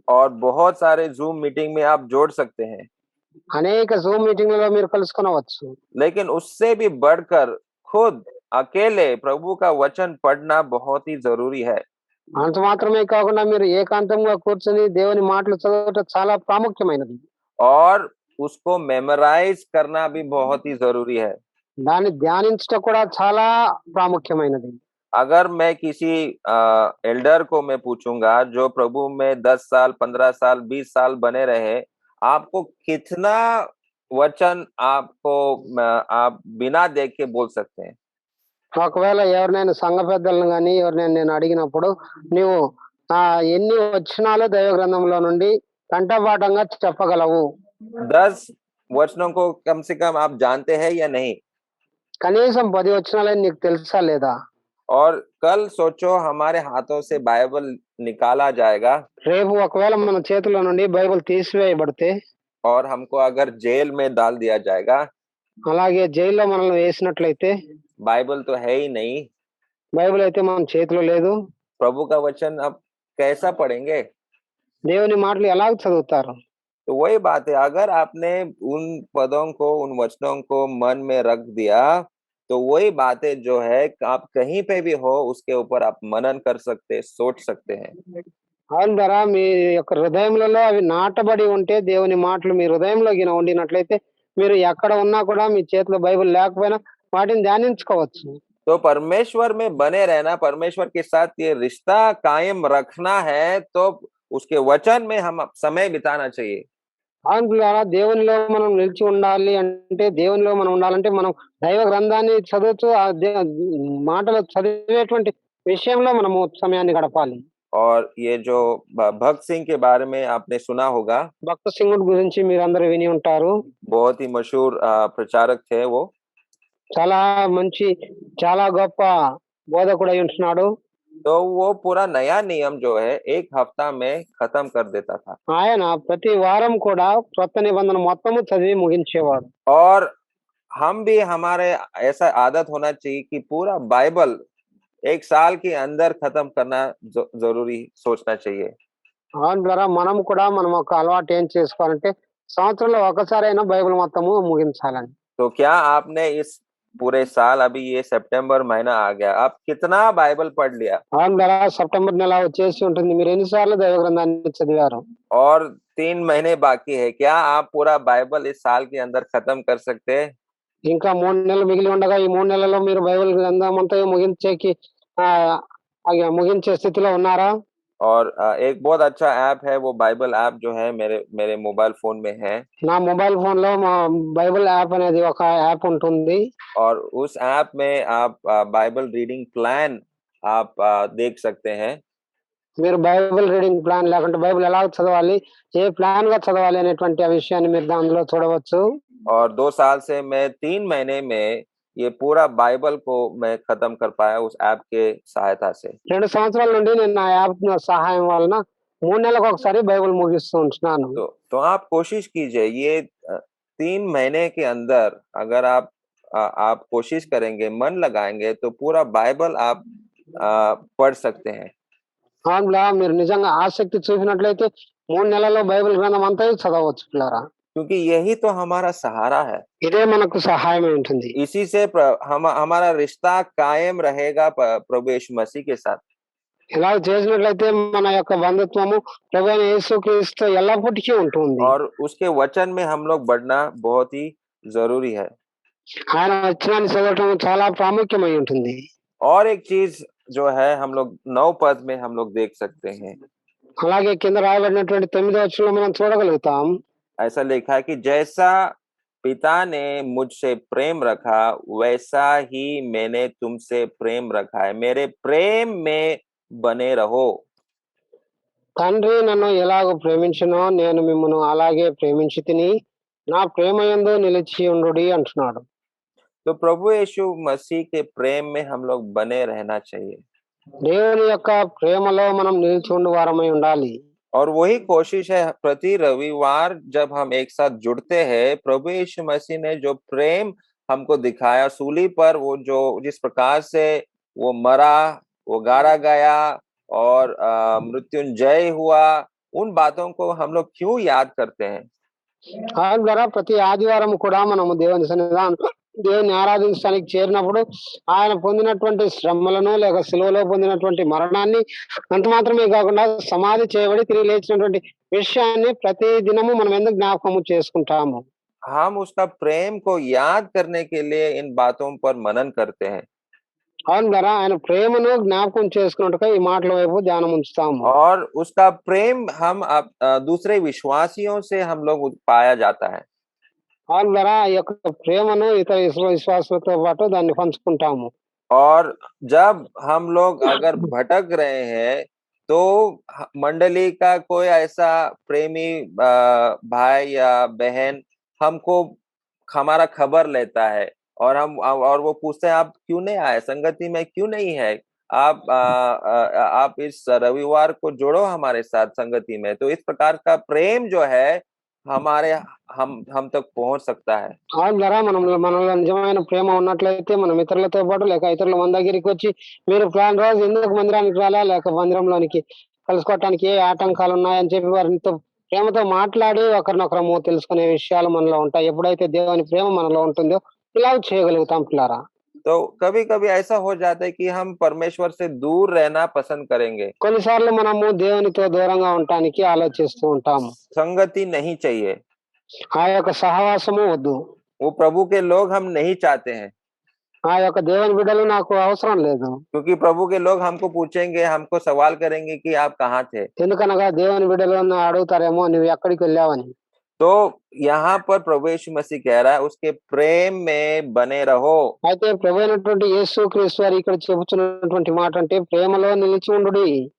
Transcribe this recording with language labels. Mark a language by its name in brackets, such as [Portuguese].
[Hindi] और बहुत सारे जूम मीटिंग में आप जोड़ सकते हैं, [Telugu] అనేక జూమ్ మీటింగ్లలో మీరు కలుసుకొనవచ్చు. [Hindi] लेकिन उससे भी बढ़कर खुद अकेले प्रभु का वचन पढ़ना बहुत ही जरूरी है। [Telugu] అంత మాత్రమే కాకుండా మీరు ఏకాంతంగా కూర్చొని దేవుని మాటలు చదవటం చాలా ప్రాముఖ్యమైనది. [Hindi] और उसको मेमोराइज करना भी बहुत ही जरूरी है। [Telugu] దాన్ని ధ్యానించటం కూడా చాలా ప్రాముఖ్యమైనది. [Hindi] अगर मैं किसी एल्डर को मैं पूछूंगा जो प्रभु में 10 साल 15 साल 20 साल बने रहे, आपको कितना वचन आपको आप बिना देख के बोल सकते हैं। [Telugu] ఒకవేళ ఎవరినైనా సంఘ పెద్దలను గాని ఎవరినైనా నేను అడిగినప్పుడు నీవు ఎన్ని వచనాలు దైవ గ్రంథంలో నుండి కంఠపాఠంగా చెప్పగలవు, [Hindi] 10 वचनों को कम से कम आप जानते हैं या नहीं। [Telugu] కనీసం 10 వచనాలని నీకు తెలుసా లేదా? [Hindi] और कल सोचो हमारे हाथों से बाइबल निकाला जाएगा [Telugu] రేపు ఒకవేళ మన చేతుల నుండి బైబిల్ తీసివేయబడితే, [Hindi] और हमको अगर जेल में डाल दिया जाएगा, [Telugu] అలాగే జైల్లో మనల్ని వేసినట్లయితే, [Hindi] बाइबल तो है ही नहीं, [Telugu] బైబిల్ అయితే మన చేతిలో లేదు, [Hindi] प्रभु का वचन अब कैसा पढ़ेंगे। [Telugu] దేవుని మాటలు ఎలాగ చదువుతారు? [Hindi] तो वही बात है, अगर आपने उन पदों को उन वचनों को मन में रख दिया तो वही बातें जो है आप कहीं पे भी हो उसके ऊपर आप मनन कर सकते सोच सकते हैं। [Telugu] అవును ద్వారా మీ యొక్క హృదయములలో అవి నాటబడి ఉంటే, దేవుని మాటలు మీ హృదయంలో గిన ఉండినట్లయితే మీరు ఎక్కడ ఉన్నా కూడా మీ చేతిలో బైబిల్ లేకపోయినా వాటిని ధ్యానించుకోవచ్చు. [Hindi] तो परमेश्वर में बने रहना, परमेश्वर के साथ ये रिश्ता कायम रखना है तो उसके वचन में हम समय बिताना चाहिए। [Telugu] అవును ద్వారా దేవునిలో మనం నిలిచి ఉండాలి అంటే, దేవునిలో మనం ఉండాలంటే మనం దైవ గ్రంథాన్ని చదువుతూ మాటలు చదివేటువంటి విషయంలో మనము సమయాన్ని గడపాలి. [Hindi] और ये जो भक्त सिंह के बारे में आपने सुना होगा, [Telugu] భక్త సింగుడి గురించి మీరందరూ విని ఉంటారు. [Hindi] बहुत ही मशहूर प्रचारक थे वो। [Telugu] చాలా మంచి, చాలా గొప్ప బోధకుడై ఉంటున్నాడు. [Hindi] तो वो पूरा नया नियम जो है 1 हफ्ता में खत्म कर देता था। [Telugu] ఆయన ప్రతి వారం కూడా కొత్త నిబంధన మొత్తము చదివి ముగించేవాడు. [Hindi] और हम भी हमारे ऐसा आदत होना चाहिए कि पूरा बाइबल एक साल के अंदर खत्म करना जरूरी सोचना चाहिए। [Telugu] అవును ద్వారా మనం కూడా మనం ఒక అలవాటు ఏం చేసుకోవాలంటే సంవత్సరంలో ఒకసారైనా బైబిల్ మొత్తము ముగించాలని. [Hindi] तो क्या आपने इस पूरे साल, अभी ये सितंबर महीना आ गया, आप कितना बाइबल पढ़ लिया? [Telugu] అవును ద్వారా సెప్టెంబర్ నెల వచ్చేసి ఉంటుంది. మీరు ఎన్ని సార్లు దైవ గ్రంథాన్ని చదివారు? [Hindi] और 3 महीने बाकी है, क्या आप पूरा बाइबल इस साल के अंदर खत्म कर सकते हैं? [Telugu] ఇంకా 3 నెలలు మిగిలి ఉండగా ఈ 3 నెలల్లో మీరు బైబిల్ గ్రంథమంతా ముగించేకి ఆహ్, ముగించే స్థితిలో ఉన్నారా? [Hindi] और एक बहुत अच्छा ऐप है, वो बाइबल ऐप जो है मेरे मेरे मोबाइल फोन में है। [Telugu] నా మొబైల్ ఫోన్‌లో మా బైబిల్ యాప్ అనేది ఒక యాప్ ఉంటుంది. [Hindi] और उस ऐप में आप बाइबल रीडिंग प्लान आप देख सकते हैं। [Telugu] మీరు బైబిల్ రీడింగ్ ప్లాన్ లేకుంటే బైబిల్ ఎలా చదవాలి, ఏ ప్లాన్‌గా చదవాలి అనేటువంటి ఆ విషయాన్ని మీరు దానిలో చూడవచ్చు. [Hindi] और 2 साल से मैं 3 महीने में ये पूरा बाइबल को मैं खत्म कर पाया उस ऐप के सहायता से। [Telugu] 2 సంవత్సరాల నుండి నేను ఆ యాప్ సహాయం వలన 3 నెలలకు ఒకసారి బైబిల్ ముగిస్తూ ఉంటున్నాను. [Hindi] तो आप कोशिश कीजिए, ये 3 महीने के अंदर अगर आप कोशिश करेंगे, मन लगाएंगे, तो पूरा बाइबल आप पढ़ सकते हैं। [Telugu] అందులో మీరు నిజంగా ఆసక్తి చూపినట్లయితే 3 నెలల్లో బైబిల్ గ్రంథం అంతా చదవచ్చు పిల్లారా. [Hindi] क्योंकि यही तो हमारा सहारा है। [Telugu] ఇదే మనకు సహాయమై ఉంటుంది. [Hindi] इसी से हमारा रिश्ता कायम रहेगा प्रभु यीशु मसीह के साथ। [Telugu] ఇలా చేసినట్లయితే మన యొక్క బంధుత్వము ప్రభువైన యేసుక్రీస్తుతో ఎల్లప్పటికీ ఉంటుంది. [Hindi] और उसके वचन में हम लोग बढ़ना बहुत ही जरूरी है। [Telugu] ఆయన వచనాన్ని చదవటం చాలా ప్రాముఖ్యమై ఉంటుంది. [Hindi] और एक चीज जो है, हम लोग 9 पद में हम लोग देख सकते हैं। [Telugu] అలాగే కింద రాయబడినటువంటి 9వ వచనంలో మనం చూడగలుగుతాం. [Hindi] ऐसा लिखा है कि जैसा पिता ने मुझसे प्रेम रखा, वैसा ही मैंने तुमसे प्रेम रखा है, मेरे प्रेम में बने रहो। [Telugu] తండ్రి నన్ను ఎలాగో ప్రేమించునో నేను మిమ్మును అలాగే ప్రేమించితిని, నా ప్రేమయందు నిలిచి ఉండుడి అంటున్నాడు. [Hindi] तो प्रभु यीशु मसीह के प्रेम में हम लोग बने रहना चाहिए। [Telugu] దేవుని యొక్క ప్రేమలో మనం నిలిచి ఉండు వారమై ఉండాలి. [Hindi] और वही कोशिश है, प्रति रविवार जब हम एक साथ जुड़ते हैं, प्रभु यीशु मसीह ने जो प्रेम हमको दिखाया सूली पर, वो जो जिस प्रकार से वो मरा, वो गाड़ा गया और मृत्युंजय हुआ, उन बातों को हम लोग क्यों याद करते हैं? [Telugu] ఆ ద్వారా ప్రతి ఆదివారం కూడా మనము దేవుని ఆరాధించడానికి చేరినప్పుడు ఆయన పొందినటువంటి శ్రమలను లేక సిలువలో పొందినటువంటి మరణాన్ని అంత మాత్రమే కాకుండా సమాధి చేయబడి తిరిగి లేచినటువంటి విషయాన్ని ప్రతి దినము మనం ఎందుకు జ్ఞాపకము చేసుకుంటాము. [Hindi] हम उसका प्रेम को याद करने के लिए इन बातों पर मनन करते हैं। [Telugu] అవును ద్వారా ఆయన ప్రేమను జ్ఞాపకం చేసుకున్నట్టుగా ఈ మాటల వైపు ధ్యానం ఉంచుతాము. [Hindi] और उसका प्रेम हम दूसरे विश्वासियों से हम लोग पाया जाता है। [Telugu] అవును ద్వారా ఈ యొక్క ప్రేమను ఇతర విశ్వాసులతో పాటు దాన్ని పంచుకుంటాము. [Hindi] और जब हम लोग अगर भटक रहे हैं, तो मंडली का कोई ऐसा प्रेमी भाई या बहन हमको हमारा खबर लेता है और वो पूछते हैं, आप क्यों नहीं आए, संगति में क्यों नहीं है, आप इस रविवार को जोड़ो हमारे साथ संगति में। तो इस प्रकार का प्रेम जो है हमारे हम तक पहुंच सकता है। [Telugu] అవును ద్వారా మనలో నిజమైన ప్రేమ ఉన్నట్లయితే మనం ఇతరులతో పాటు లేక ఇతరుల మన దగ్గరికి వచ్చి మీరు ప్లాన్ రోజు ఎందుకు మందిరానికి రాలా లేక మందిరంలోనికి కలుసుకోవటానికి ఏ ఆటంకాలు ఉన్నాయని చెప్పి వారితో ప్రేమతో మాట్లాడి ఒకరినొకరము తెలుసుకునే విషయాలు మనలో ఉంటాయి. ఎప్పుడైతే దేవుని ప్రేమ మనలో ఉంటుందో ఇలా చేయగలుగుతాం పిల్లారా. [Hindi] तो कभी कभी ऐसा हो जाता है कि हम परमेश्वर से दूर रहना पसंद करेंगे। [Telugu] కొన్నిసార్లు మనము దేవునితో దూరంగా ఉండటానికి ఆలోచిస్తూ ఉంటాము. [Hindi] संगति नहीं चाहिए, [Telugu] ఆ యొక్క సహవాసము వద్దు. [Hindi] वो प्रभु के लोग हम नहीं चाहते हैं। [Telugu] ఆ యొక్క దేవుని బిడ్డలు నాకు అవసరం లేదు. [Hindi] क्योंकि प्रभु के लोग हमको पूछेंगे, हमको सवाल करेंगे कि आप कहाँ थे। [Telugu] ఎందుకనగా దేవుని బిడ్డలు అడుగుతారేమో నువ్వు ఎక్కడికి వెళ్ళావని. [Hindi] तो यहाँ पर प्रभु यीशु मसीह कह रहा है, उसके प्रेम में बने रहो। [Telugu] అయితే ప్రభు అయినటువంటి యేసుక్రీస్తు వారు ఇక్కడ చెబుతున్నటువంటి మాట అంటే ప్రేమలో నిలిచి ఉండుడి.